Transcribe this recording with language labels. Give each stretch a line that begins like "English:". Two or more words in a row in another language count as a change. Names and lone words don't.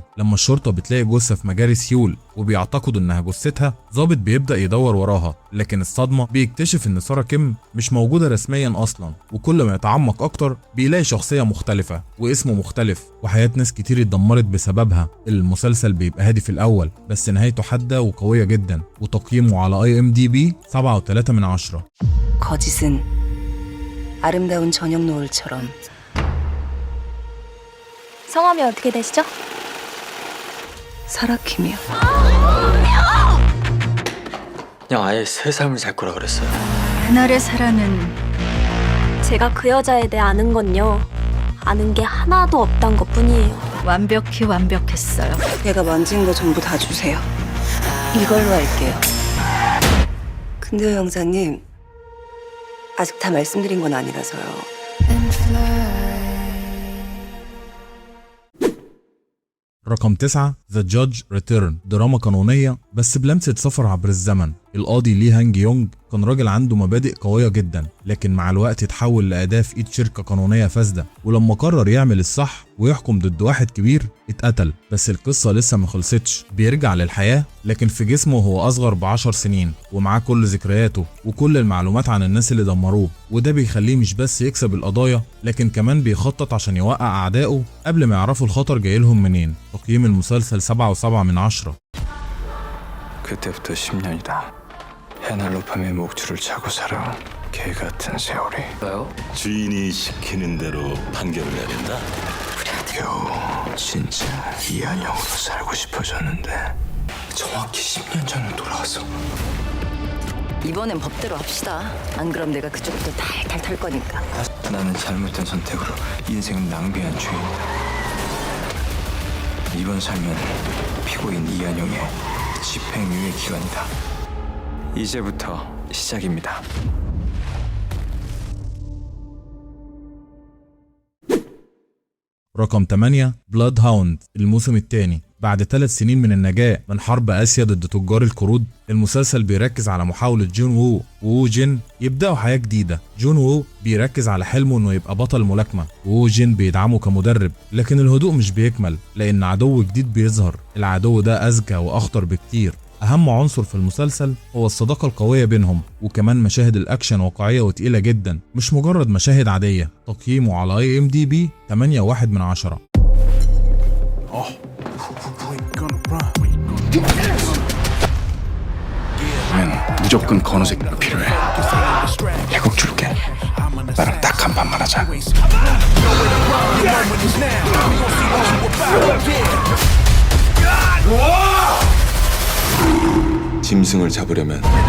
Arabic: لما الشرطة بتلاقي جثة في مجاري سيول وبيعتقدوا انها جثتها، ضابط بيبدأ يدور وراها، لكن الصدمة بيكتشف ان سارة كيم مش موجودة رسميا اصلا. وكل ما يتعمق اكتر بيلاقي شخصية مختلفة واسمه مختلف، وحياة ناس كتير اتدمرت بسببها. المسلسل بيبقى هادي في الاول، بس نهايته حادة وقوية جدا، وتقييمه على IMDb 7.3.
Korean: 거짓은 아름다운 저녁 노을처럼. 성함이 어떻게 되시죠? 사라킴이요. 그냥 아예 새 삶을 살 거라 그랬어요. 그날의 사라는 제가 그 여자에 대해 아는 건요, 아는 게 하나도 없단 것뿐이에요. 완벽히 완벽했어요. 내가 만진 거 전부 다 주세요. 이걸로 할게요. 근데요, 형사님, 아직 다 말씀드린 건 아니라서요.
Arabic: رقم 9 ذا جادج ريتيرن، دراما قانونية بس بلمسة سفر عبر الزمن. القاضي لي هانج يونج كان راجل عنده مبادئ قوية جدا، لكن مع الوقت اتحول لأداة في ايد شركة قانونية فاسدة. ولما قرر يعمل الصح ويحكم ضد واحد كبير اتقتل. بس القصة لسه ما خلصتش، بيرجع للحياة لكن في جسمه هو أصغر ب10 سنين، ومعاه كل ذكرياته وكل المعلومات عن الناس اللي دمروه. وده بيخليه مش بس يكسب القضايا، لكن كمان بيخطط عشان يوقع أعدائه قبل ما يعرفوا الخطر جايلهم منين. تقييم المسلسل 7.7.
Korean: 그때부터 10년이다. 해날로 밤에 목줄을 차고 살아온 개 같은 세월이. 뭐요? 주인이 시키는 대로 판결을 내린다. 겨우 진짜 이한영으로 살고 싶어졌는데 정확히 10년 전으로 돌아왔어. 이번엔 법대로 합시다. 안 그럼 내가 그쪽부터 탈탈 털 거니까. 나는 잘못된 선택으로 인생을 낭비한 죄인이다. 이번 삶은 피고인 이한영의 집행유예 기간이다. 이제부터 시작입니다.
Arabic: رقم 8 بلاد هاوند، الموسم الثاني. بعد 3 سنين من النجاة من حرب آسيا ضد تجار القرود، المسلسل بيركز على محاولة جون وو جين يبدأوا حياة جديدة. جون وو بيركز على حلمه انه يبقى بطل ملاكمة، وو جين بيدعمه كمدرب. لكن الهدوء مش بيكمل، لأن عدو جديد بيظهر. العدو ده أذكى وأخطر بكتير. أهم عنصر في المسلسل هو الصداقة القوية بينهم، وكمان مشاهد الأكشن واقعية وتقيلة جدا، مش مجرد مشاهد عادية. تقييمه على IMDb 8.1.
Korean: 무조건 건호색이 필요해. 100억 줄게. 나랑 딱 한 판만 하자. 짐승을 잡으려면